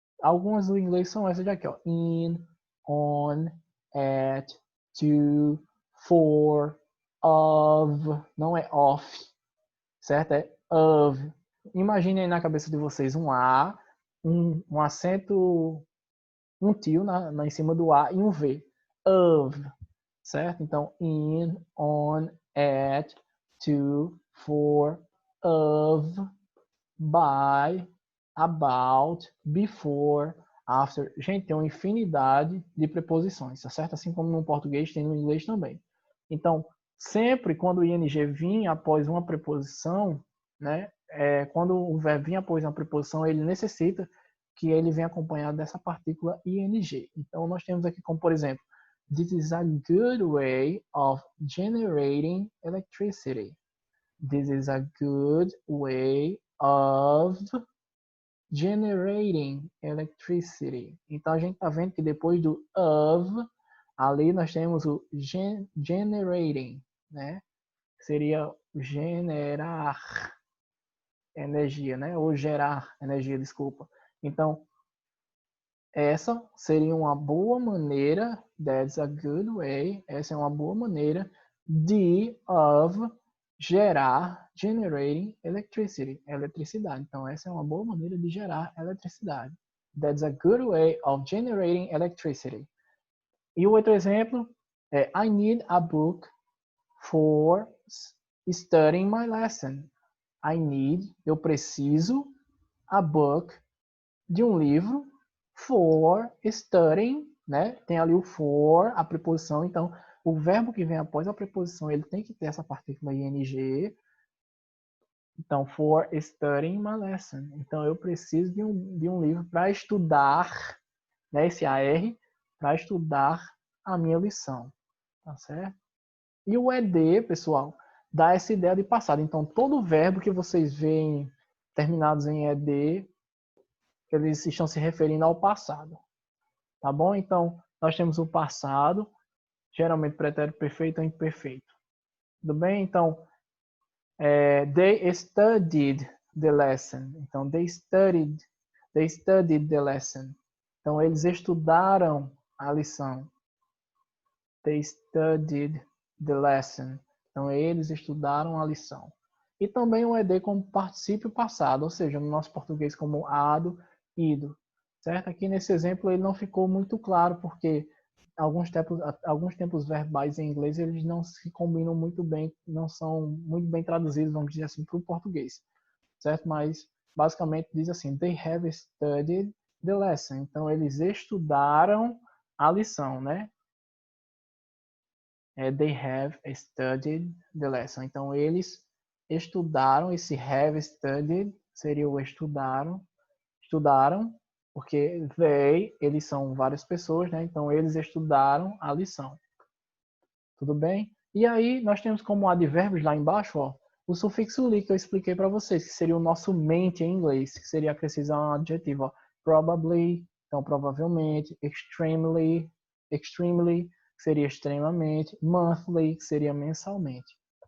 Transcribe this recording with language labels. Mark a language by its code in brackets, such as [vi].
[pt] Algumas do inglês são essas daqui, ó. In, on, at, to, for, of, não é of, certo? É of. Imagine aí na cabeça de vocês um A, um acento, um tio em cima do A e um V. Of, certo? Então, in, on, at, to, for, of, by, about, before, after. Gente, tem uma infinidade de preposições, tá certo? Assim como no português tem no inglês também. Então, sempre quando o ing vir após uma preposição, né? Quando o verbo vir após uma preposição, ele necessita que ele venha acompanhado dessa partícula ing. Então, nós temos aqui como, por exemplo, [en] this is a good way of generating electricity. This is a good way of generating electricity. [pt] Então a gente está vendo que depois do of, ali nós temos o generating, né? Seria generar energia, né? Ou gerar energia, desculpa. Então, essa seria uma boa maneira, [en] that's a good way, [pt] essa é uma boa maneira de of gerar, generating electricity, eletricidade. Então, essa é uma boa maneira de gerar eletricidade. [en] That's a good way of generating electricity. [pt] E o outro exemplo é [en] I need a book for studying my lesson. [pt] Eu preciso, a book, de um livro [en] for studying, [pt] né? Tem ali o for, a preposição, então o verbo que vem após a preposição, ele tem que ter essa partícula ing. [en] Então, for studying my lesson. [pt] Então, eu preciso de um livro para estudar, né? Esse AR, para estudar a minha lição, tá certo? E o ED, pessoal, dá essa ideia de passado. Então, todo verbo que vocês veem terminados em ED, eles estão se referindo ao passado. Tá bom? Então, nós temos o passado, geralmente pretérito perfeito ou imperfeito. Tudo bem? [en] Então, they studied the lesson. Então, they studied the lesson. [pt] Então, eles estudaram a lição. [en] They studied the lesson. [pt] Então, eles estudaram a lição. E também o ED como particípio passado, ou seja, no nosso português como ado, ido. Certo? Aqui nesse exemplo ele não ficou muito claro, porque alguns tempos verbais em inglês eles não se combinam muito bem, não são muito bem traduzidos, vamos dizer assim, para o português. Certo? Mas basicamente diz assim, [en] they have studied the lesson. [pt] Então eles estudaram a lição, né? [en] They have studied the lesson. [pt] Então, eles estudaram, esse have studied seria o estudaram, porque eles são várias pessoas, né? Então, eles estudaram a lição. Tudo bem? E aí, nós temos como advérbios lá embaixo, ó, o sufixo li que eu expliquei para vocês, que seria o nosso mente em inglês, que seria acrescentar um adjetivo, ó, probably, então provavelmente, extremely, que seria extremamente, monthly, que seria mensalmente.